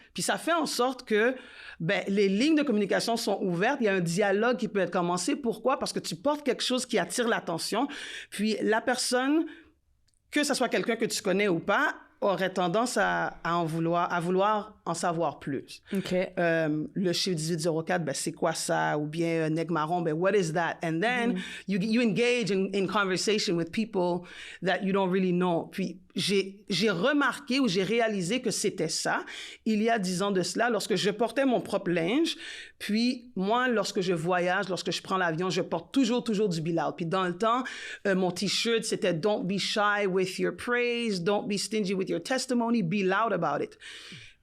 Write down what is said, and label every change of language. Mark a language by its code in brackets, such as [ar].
[fr] Puis ça fait en sorte que les lignes de communication sont ouvertes, il y a un dialogue qui peut être commencé. Pourquoi? Parce que tu portes quelque chose qui attire l'attention, puis la personne, que ce soit quelqu'un que tu connais ou pas, aurait tendance à vouloir en savoir plus. Okay. Le chiffre 1804, c'est quoi ça? Ou bien nègre marron, [en] what is that? And then you engage in conversation with people that you don't really know. [fr] Puis j'ai remarqué ou j'ai réalisé que c'était ça il y a 10 ans de cela, lorsque je portais mon propre linge. Puis moi, lorsque je voyage, lorsque je prends l'avion, je porte toujours du Be Loud. Puis dans le temps, mon T-shirt, c'était [en] « Don't be shy with your praise, don't be stingy with your testimony, be loud about it ».